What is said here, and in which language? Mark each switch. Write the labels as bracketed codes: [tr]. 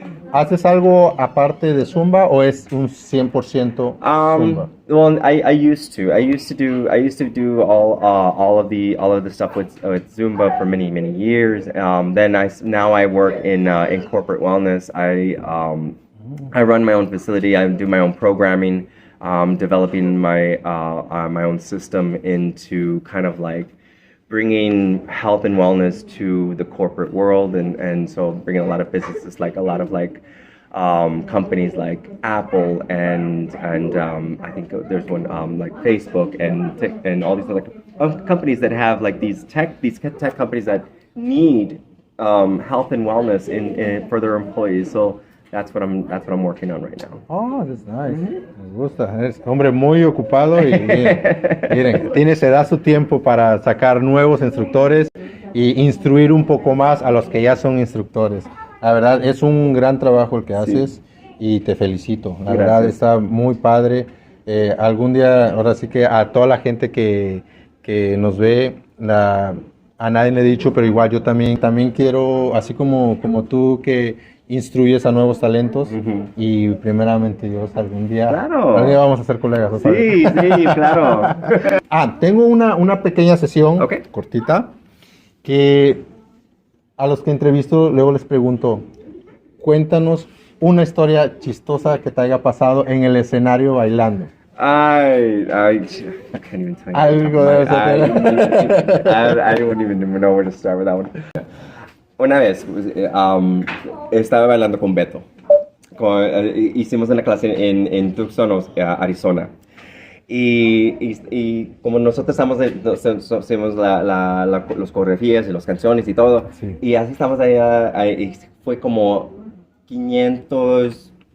[es] ¿Haces algo aparte de Zumba o es un 100% Zumba? [en] Well, I used to do all of the stuff with Zumba for many years. Then now I work in corporate wellness. I run my own facility. I do my own programming, developing my own system into kind of like bringing health and wellness to the corporate world, and so bringing a lot of businesses, like a lot of companies like Apple and I think there's one like Facebook and all these other companies that have like these tech companies that need health and wellness for their employees. So that's what I'm working on right now. Oh, that's nice. [es] Me gusta. Es hombre muy ocupado y miren, se da su tiempo para sacar nuevos instructores y instruir un poco más a los que ya son instructores. La verdad, es un gran trabajo el que haces y te felicito. La verdad, está muy padre. Algún día, ahora sí que a toda la gente que nos ve, a nadie le he dicho, pero igual yo también quiero, así como tú que instruyes a nuevos talentos, y primeramente Dios, algún día vamos a ser colegas. Sí, claro. Tengo una pequeña sesión cortita que a los que entrevisto luego les pregunto, cuéntanos una historia chistosa que te haya pasado en el escenario bailando. [en] I can't even tell you. [es] Algo de eso. [en] I wouldn't even know where to start with that one. [es] Una vez estaba bailando con Beto. Hicimos una clase en Tucson, Arizona. Y como nosotros hacemos las coreografías y las canciones y todo, y así estamos ahí, fue como 500